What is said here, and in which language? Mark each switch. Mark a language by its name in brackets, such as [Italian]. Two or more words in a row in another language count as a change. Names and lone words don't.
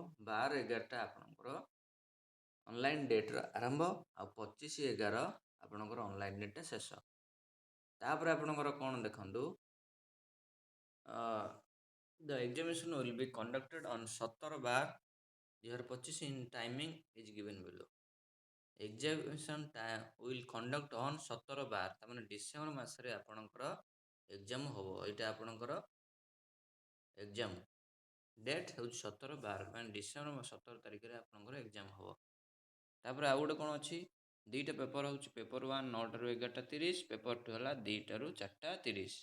[Odia] 12/11ଟା ଆପଣଙ୍କର [English] online date [Odia] ଆରମ୍ଭ, ଆଉ 25/11 ଆପଣଙ୍କର [English] online date [Odia] ଶେଷ। ତାପରେ ଆପଣଙ୍କର କ'ଣ ଦେଖନ୍ତୁ, [English] the examination will be conducted on 17/12/2025 in timing is given below. examination will conduct on [Odia] 17/12, ତାମାନେ ଡିସେମ୍ବର ମାସରେ ଆପଣଙ୍କର ଏକ୍ଜାମ୍ ହେବ। ଏଇଟା ଆପଣଙ୍କର [English] exam date [Odia] ହେଉଛି 17/12, ମାନେ ଡିସେମ୍ବର 17 ତାରିଖରେ ଆପଣଙ୍କର ଏକ୍ଜାମ୍ ହେବ। ତାପରେ ଆଉ ଗୋଟେ କ'ଣ ଅଛି, ଦୁଇଟା ପେପର୍ ହେଉଛି, ପେପର୍ 1 9ଟାରୁ 11ଟା 30, ପେପର୍ 2 ହେଲା 2ଟାରୁ 4ଟା 30।